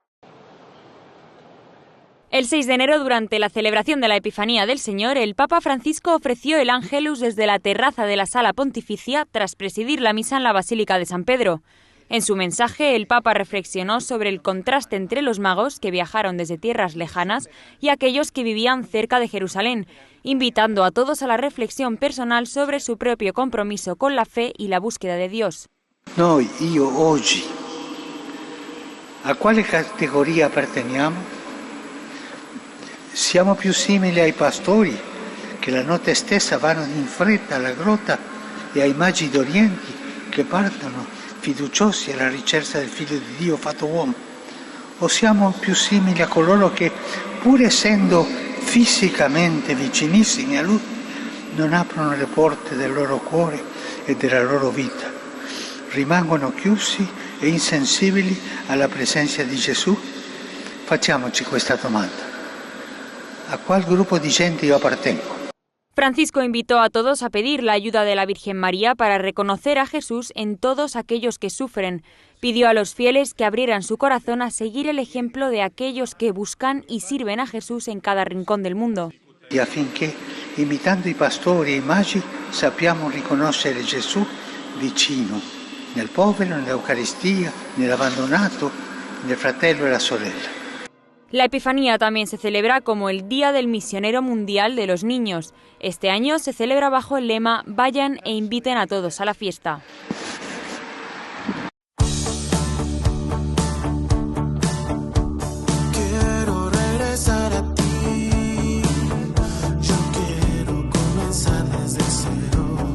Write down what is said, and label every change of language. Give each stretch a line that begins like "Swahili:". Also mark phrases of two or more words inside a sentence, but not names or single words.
Spanish: El 6 de enero, durante la celebración de la Epifanía del Señor, el Papa Francisco ofreció el Ángelus desde la terraza de la Sala Pontificia tras presidir la misa en la Basílica de San Pedro. En su mensaje, el Papa reflexionó sobre el contraste entre los magos que viajaron desde tierras lejanas y aquellos que vivían cerca de Jerusalén, invitando a todos a la reflexión personal sobre su propio compromiso con la fe y la búsqueda de Dios.
Italian: Io oggi, a quale categoria apparteniamo? Siamo più simili ai pastori che la notte stessa vanno in fretta alla grotta e ai magi d'Oriente che partono fiduciosi alla ricerca del Figlio di Dio fatto uomo? O siamo più simili a coloro che, pur essendo fisicamente vicinissimi a Lui, non aprono le porte del loro cuore e della loro vita? Rimangono chiusi e insensibili alla presenza di Gesù? Facciamoci questa domanda.
Spanish: ¿A cuál grupo de gente yo appartengo? Francisco invitó a todos a pedir la ayuda de la Virgen María para reconocer a Jesús en todos aquellos que sufren. Pidió a los fieles que abrieran su corazón a seguir el ejemplo de aquellos que buscan y sirven a Jesús en cada rincón del mundo.
Italian: Y affinché, imitando i pastori e i magi, sappiamo riconoscere Gesù vicino, nel povero, nell'Eucaristia, nell'abbandonato, nel fratello e la sorella.
Spanish: La Epifanía también se celebra como el Día del Misionero Mundial de los Niños. Este año se celebra bajo el lema «Vayan e inviten a todos a la fiesta». Quiero regresar a ti, yo quiero comenzar desde cero.